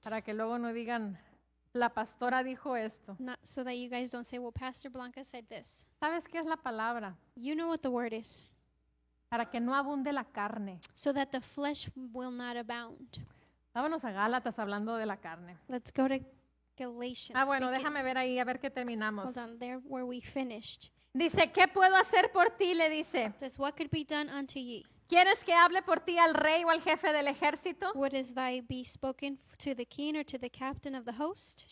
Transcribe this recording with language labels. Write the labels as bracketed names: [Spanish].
[Spanish] Para que luego no digan, la pastora dijo esto. [English] Not so that you guys don't say, well, Pastor Blanca said this. [Spanish] ¿Sabes qué es la palabra? [English] You know what the word is. [Spanish] Para que no abunde la carne. [English] So that the flesh will not abound. [Spanish] Vámonos a Gálatas hablando de la carne. [English] Let's go to Galatians. [Spanish] Bueno, [English] Speaking- [Spanish] déjame ver ahí a ver qué terminamos. [English] Hold on, there where we finished. [Spanish] Dice, ¿qué puedo hacer por ti? Le dice. [English] It says, what could be done unto ye? [Spanish] ¿Quieres que hable por ti al rey o al jefe del ejército? [English] Would is thy be spoken to the king or to the captain of the host?